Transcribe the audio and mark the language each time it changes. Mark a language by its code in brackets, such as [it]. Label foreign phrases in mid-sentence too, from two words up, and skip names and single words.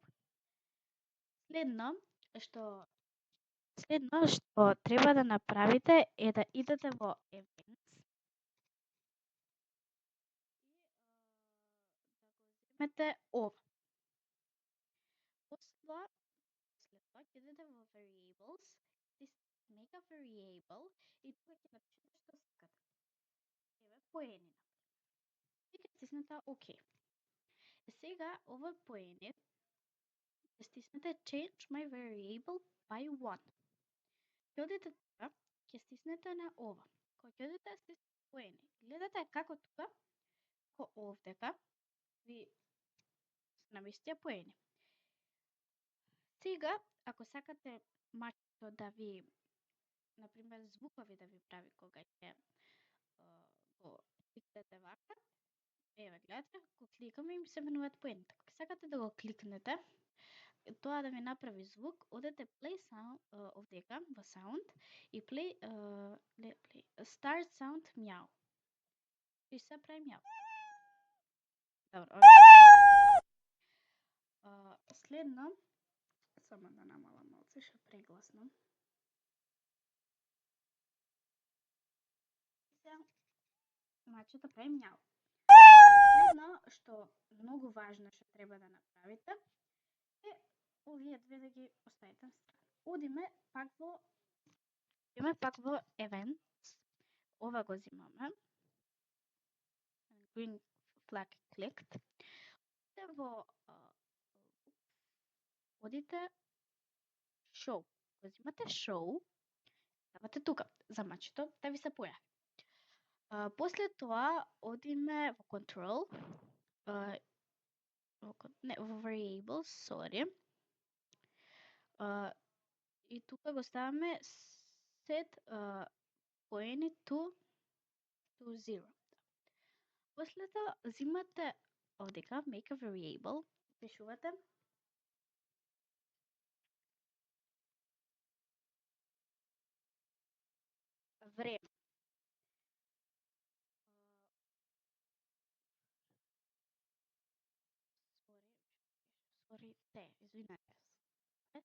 [mk] Следно што треба да направите е да идете во Events и да го земете ова. После тоа ќе идете во Variables, [en] make a variable [mk] и тука ќе напишете што сакате. Еве поени, и ќе стиснете ОК. Сега ова поени ќе стиснете [en] Change my variable by 1. [mk] Ќе одите тука, ќе стиснете на ова. Кога ќе одите стиснете поени. Гледате како тука, овдека ви наместија поени. Сега, ако сакате мачето да ви, например, звукови да ви прави кога ќе го кликнете вака, еве гледате, го кликаме и ми се менуваат поените. Ако сакате да го кликнете, тоа да ви направи звук, одете [en] play sound [mk] овдека во sound и [en] play start sound meow. [mk] И се прави meow. Добро, следно, само да намалам малце, што прегласно. Мачето прави meow. Следно, што многу важно што треба да направите, е овие две да ги оставите на страна. Одиме пак во Events. Ова го земаме. [en] Green flag clicked. [mk] Одите Show. Го земате Show. Ставате тука за мачето да ви се појави. После тоа одиме во Control. Во Variables, sorry. И тука го ставаме set поени to 0. После тоа земате овдека [en] make a variable, [mk] пишувате време. Извинете се.